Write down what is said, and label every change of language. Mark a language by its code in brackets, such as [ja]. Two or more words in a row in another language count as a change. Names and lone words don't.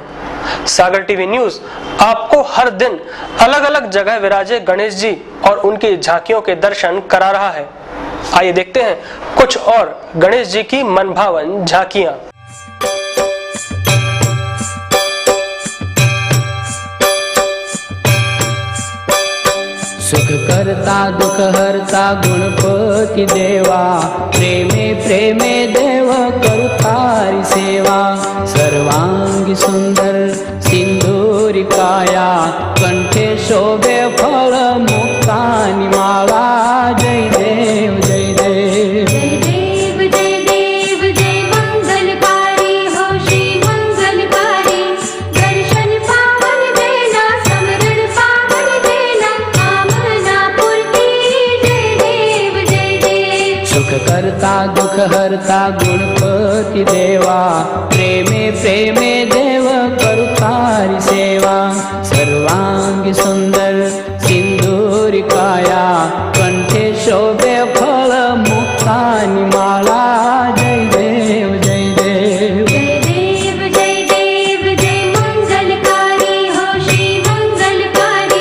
[hi] सागर टीवी न्यूज आपको हर दिन अलग अलग जगह विराजे गणेश जी और उनकी झांकियों के दर्शन करा रहा है। आइए देखते हैं कुछ और गणेश जी की मनभावन झांकियां। [mr] सुख करता दुख हरता गुणपति देवा, प्रेमे प्रेमे देव करू तारी सेवा। सर्वांगी सुंदर सिंदूरी काया, कंठे शोभे फल मुक्तानी माला। जय देव जय देव जय देव जय देव जय मंगलकारी हो श्री मंगलकारी। दर्शन पावन देना समरण पावन देना, कामना पूर्ति। जय देव जय देव। सुख करता दुख हरता गुणपति देवा, प्रेमे प्रेमे देव करू तारी सेवा। सर्वांगी सुंदर सिंदूरी काया, कंठे शोभे फल मुक्तानी माला। जय देव जय देव जय देव जय देव जय मंगलकारी हो श्री मंगलकारी।